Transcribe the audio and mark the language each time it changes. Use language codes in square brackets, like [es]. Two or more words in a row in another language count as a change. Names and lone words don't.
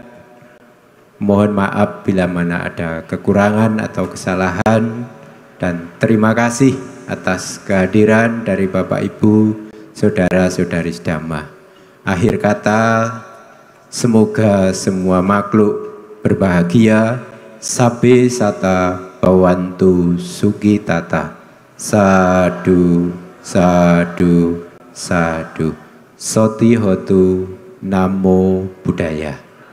[id] Mohon maaf bila mana ada kekurangan atau kesalahan, dan terima kasih atas kehadiran dari Bapak Ibu, Saudara-saudari Dhamma. Akhir kata, semoga semua makhluk berbahagia. [pi] Sabbe satta bhavantu sukitata. Sadu, sadu, sadu. Soti hotu, Namo Buddhaya.